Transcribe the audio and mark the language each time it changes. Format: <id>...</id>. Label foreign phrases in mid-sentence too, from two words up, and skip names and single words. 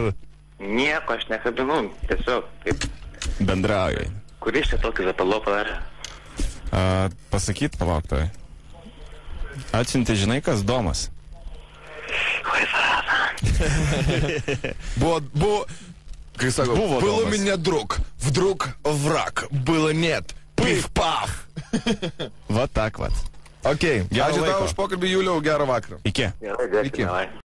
<lt>Nieko aš nekabinu, tiesiog kaip... Bendraujai. Kuris čia tokį zapalo padarė? Pasakyt, palauktai. Atsiunti, žinai, kas Domas? Buvo, kai sako, Buvo было Domas.</lt> <ru>меня друг, вдруг враг, было нет, пиф-паф.</ru> <lt>Va tak, vat. Ok, Gero ačiū tau laiko. už pokalbį, Juliau, gerą vakarą. Iki. Gerai, dėkui, Iki. davai.</lt>